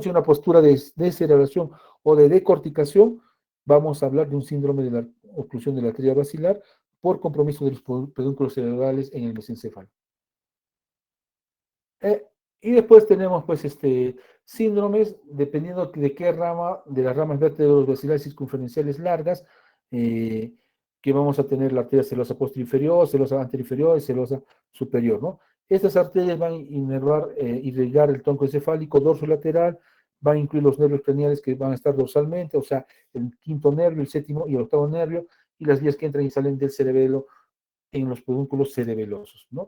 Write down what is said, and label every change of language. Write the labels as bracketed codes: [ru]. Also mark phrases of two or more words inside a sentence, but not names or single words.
[es] Si una postura de descerebración o de decorticación, vamos a hablar de un síndrome de la oclusión de la arteria basilar por compromiso de los pedúnculos cerebrales en el mesencéfalo. Y después tenemos, pues, síndromes, dependiendo de qué rama, de las ramas vértebro-basilares circunferenciales largas, que vamos a tener la arteria selosa posterior, selosa anterior y selosa superior, ¿no? Estas arterias van a irrigar el tronco encefálico dorsolateral, van a incluir los nervios craneales que van a estar dorsalmente, o sea, el quinto nervio, el séptimo y el octavo nervio, y las vías que entran y salen del cerebelo en los pedúnculos cerebelosos, ¿no?